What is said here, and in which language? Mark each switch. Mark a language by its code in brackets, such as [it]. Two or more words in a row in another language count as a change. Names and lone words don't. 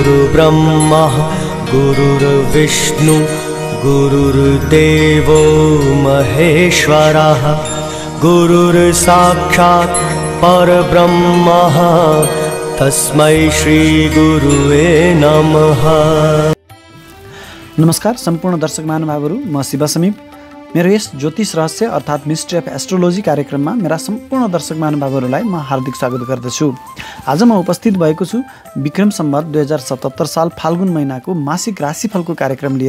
[sa] गुरुर्ब्रह्मा गुरुर्विष्णु गुरुर्देवो महेश्वरः गुरुर्साक्षात् परब्रह्मः तस्मै श्री गुरुवे नमः। [ne] नमस्कार सम्पूर्ण दर्शक महानुभावहरू, म शिव समीप। मेरो यस ज्योतिष रहस्य अर्थात् [en] Mystery of Astrology [ne] कार्यक्रममा मेरा सम्पूर्ण दर्शक महानुभावहरूलाई म हार्दिक स्वागत गर्दछु। आज म उपस्थित भएको छु विक्रम सम्वत 2077 साल फाल्गुन महिनाको मासिक राशिफलको कार्यक्रम लिएर।